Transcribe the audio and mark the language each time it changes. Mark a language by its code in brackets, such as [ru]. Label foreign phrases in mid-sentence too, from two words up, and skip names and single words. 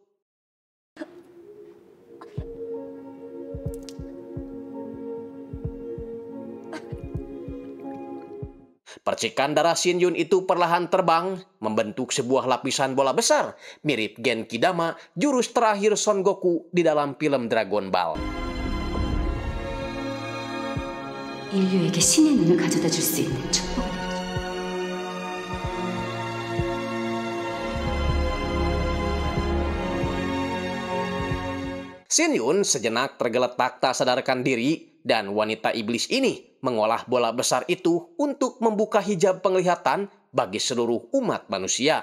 [id] Percikan darah Shin Yun itu perlahan terbang, membentuk sebuah lapisan bola besar, mirip Genki Dama, jurus terakhir Son Goku di dalam film Dragon Ball. [ko] 인류에게 신의 눈을 가져다 줄 수 있는 축복. [id] Shin Yun sejenak tergeletak tak sadarkan diri dan wanita iblis ini mengolah bola besar itu untuk membuka hijab penglihatan bagi seluruh umat manusia.